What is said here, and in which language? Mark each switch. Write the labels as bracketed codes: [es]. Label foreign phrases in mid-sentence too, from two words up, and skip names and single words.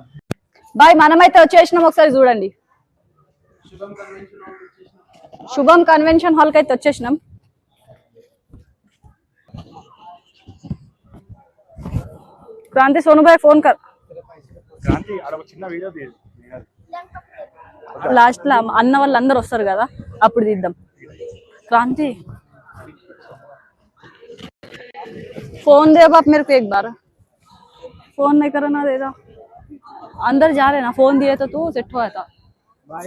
[te] బాయ్ మనమైతే వచ్చేసినాం, ఒకసారి చూడండి. శుభం కన్వెన్షన్ హాల్ కి అయితే వచ్చేసినాం. [hi] क्रांति सोनुभाई फोन कर. [te] లాస్ట్ లా అన్న వాళ్ళు అందరు వస్తారు కదా, అప్పుడు తీద్దాం. [hi] क्रांति फोन दे बाप मेरे को एक बार। फोन नहीं करना दे रहा, अंदर जा रहे ना, फोन दिए तो तू सेट हुआ था भाई।